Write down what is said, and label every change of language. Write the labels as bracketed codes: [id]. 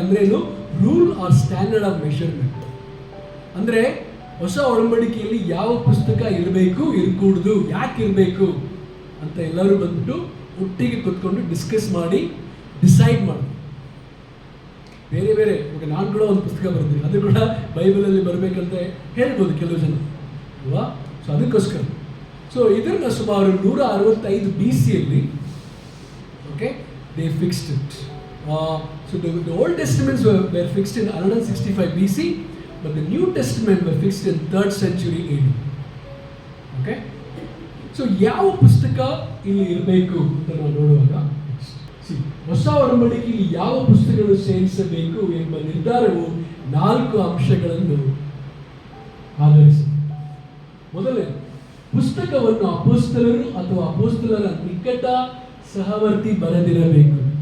[kn] ಅಂದರೆ ಏನು, [en] Rule or standard of measurement. [kn] ಅಂದರೆ ಹೊಸ ಒಡಂಬಡಿಕೆಯಲ್ಲಿ ಯಾವ ಪುಸ್ತಕ ಇರಬೇಕು, ಇರಕೂಡ್ದು, ಯಾಕೆ ಇರಬೇಕು ಅಂತ ಎಲ್ಲರೂ ಬಂದ್ಬಿಟ್ಟು ಒಟ್ಟಿಗೆ ಕೂತ್ಕೊಂಡು ಡಿಸ್ಕಸ್ ಮಾಡಿ ಡಿಸೈಡ್ ಮಾಡಿ. ಬೇರೆ ಬೇರೆ, ಓಕೆ, ನಾನು ಕೂಡ ಒಂದು ಪುಸ್ತಕ ಬರ್ತೀನಿ, ಅದು ಕೂಡ ಬೈಬಲಲ್ಲಿ ಬರಬೇಕಂತ ಹೇಳ್ಬೋದು ಕೆಲವು ಜನ ಅಲ್ವಾ. ಸೊ ಅದಕ್ಕೋಸ್ಕರ ಸೊ ಇದನ್ನು ಸುಮಾರು 165 BCಯಲ್ಲಿ, okay, [en] They fixed it. So the old testaments were fixed in 165 BC, but the New Testament were fixed in 3rd century AD. [kn] Okay, so ಯಾವ ಪುಸ್ತಕ ಇಲ್ಲಿ ಇರಬೇಕು ಅಂತ ನಾವು ನೋಡುವಾಗ, ಹೊಸ ಒಡಂಬಡಿಕೆಯಲ್ಲಿ ಯಾವ ಪುಸ್ತಕಗಳು ಸೇರಿಸಬೇಕು ಎಂಬ ನಿರ್ಧಾರವು 4 ಅಂಶಗಳನ್ನು ಆಧರಿಸಿದೆ. ಮೊದಲನೇ, ಪುಸ್ತಕವನ್ನು ಅಪೊಸ್ತಲರು ಅಥವಾ ಅಪೊಸ್ತಲರ ನಿಕಟ ಸಹವರ್ತಿ ಬರೆದಿರಬೇಕು.